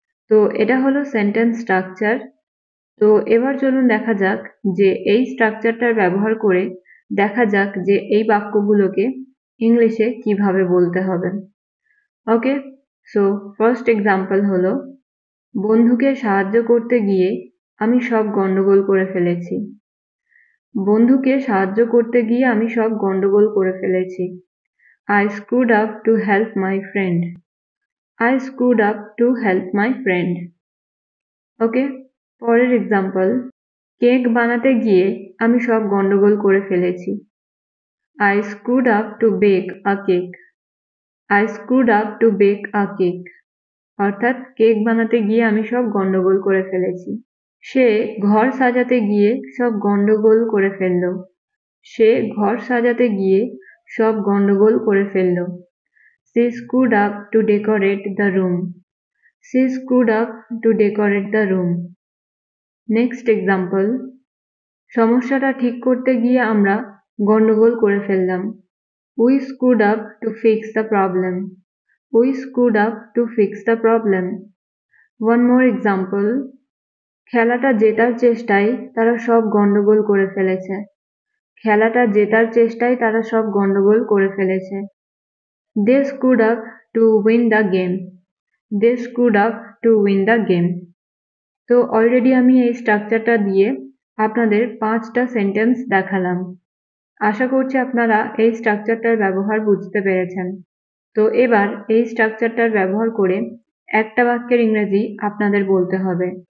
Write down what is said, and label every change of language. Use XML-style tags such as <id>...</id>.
<bn>তো এটা হলো সেন্টেন্স স্ট্রাকচার। তো এবার চলুন দেখা যাক যে এই স্ট্রাকচারটার ব্যবহার করে দেখা যাক যে এই বাক্যগুলোকে ইংলিশে কিভাবে বলতে হবে।</bn> <en>okay, so first example</en> <bn>হলো বন্ধুকে সাহায্য করতে গিয়ে আমি সব গন্ডগোল করে ফেলেছি। বন্ধুকে সাহায্য করতে গিয়ে আমি সব গন্ডগোল করে ফেলেছি।</bn> <en>I screwed up to help my friend. I screwed up to help my friend.</en> <bn>ওকে, পরের এক্সাম্পল কেক বানাতে গিয়ে আমি সব গন্ডগোল করে ফেলেছি।</bn> <en>I screwed up to bake a cake. I screwed up to bake a cake.</en> <bn>অর্থাৎ কেক বানাতে গিয়ে আমি সব গন্ডগোল করে ফেলেছি। সে ঘর সাজাতে গিয়ে সব গন্ডগোল করে ফেলল। সে ঘর সাজাতে গিয়ে সব গন্ডগোল করে ফেলল।</bn> <en>She screwed up to decorate the room. She screwed up to decorate the room.</en> <bn>Next example সমস্যাটা ঠিক করতে গিয়ে আমরা গন্ডগোল করে ফেললাম।</bn> <en>We screwed up to fix the problem. We screwed up to fix the problem. One more example,</en> <bn>খেলাটা জেতার চেষ্টায় তারা সব গন্ডগোল করে ফেলেছে। খেলাটা জেতার চেষ্টায় তারা সব গন্ডগোল করে ফেলেছে।</bn> <en>They screwed up to win the game. They screwed up to win the game.</en> <bn>তো অলরেডি আমি এই স্ট্রাকচারটা দিয়ে আপনাদের 5টা সেন্টেন্স দেখালাম। আশা করছি আপনারা এই স্ট্রাকচারটার ব্যবহার বুঝতে পেরেছেন। তো এবার এই স্ট্রাকচারটার ব্যবহার করে একটা বাক্যের ইংরেজি আপনাদের বলতে হবে।</bn>